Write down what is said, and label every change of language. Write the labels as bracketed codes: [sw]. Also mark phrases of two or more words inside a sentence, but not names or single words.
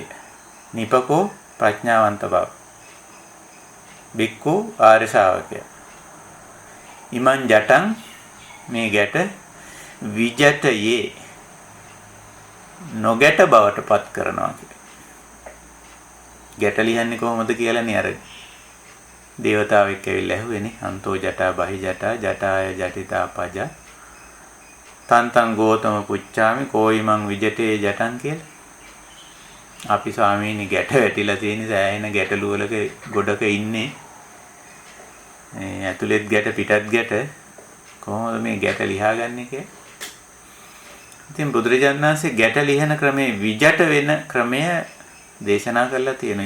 [si] නිපකෝ ප්‍රඥාවන්ත බව. බික්කු ආර්ය ශාවකය. [pi] ඉමං ජටං [si] මේ ගැට විජටයේ නොගැට බවට පත් කරනවා කියලා. ගැට ලියන්නේ කොහොමද කියලානේ අර දේවතාවෙක් ඇවිල්ලා ඇහුවේනේ. [pi] අන්තෝ ජටා බහි ජටා ජටාය ජටිතා පජ තන්තං ගෝතම පුච්චාමි කෝයිමං විජටේ ජටං කියලා. [si] අපි ස්වාමීනි ගැට වැටිලා තියෙන සෑහෙන ගැටලු වලක ගොඩක ඉන්නේ. ඇතුළෙත් ගැට පිටත් ගැට කොහොමද මේ ගැට ලියාගන්නේ කියලා. ඉතින් බුදුරජාණන් වහන්සේ ගැට ලියන ක්‍රමේ විජට වෙන ක්‍රමය දේශනා කරලා තියෙනවා.